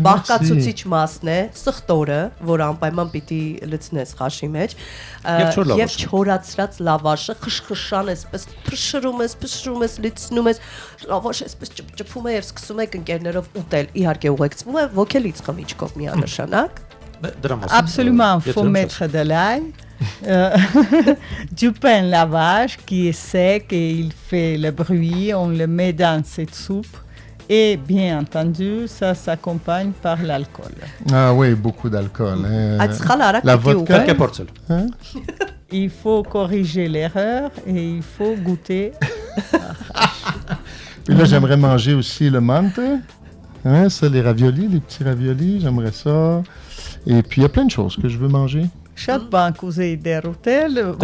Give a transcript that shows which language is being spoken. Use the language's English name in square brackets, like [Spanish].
[Armenian] Բաղկացուցիչ մասն է սխտորը, որ անպայման պիտի լցնես խաշի մեջ եւ չորացրած լավաշը խշխշան էսպես փշրում ես լցնում ես լավաշը էսպես ճփում է եւ սկսում եք ընկերներով ուտել իհարկե ուղեկցվում է ոգելից խմիչքով միանշանակ [French] Absolument, faut mettre de l'ail. Du pain lavage qui est sec et il fait le bruit, on le met dans cette soupe et bien entendu ça s'accompagne par l'alcool. Ah oui, beaucoup d'alcool. La vodka. Hein? Il faut corriger l'erreur et il faut goûter. Puis là j'aimerais manger aussi le mante, hein, ça les raviolis, les petits raviolis, j'aimerais ça. Et puis il y a plein de choses que je veux manger. [Armenian] Շատ բան կուզեի դեռ ուտել,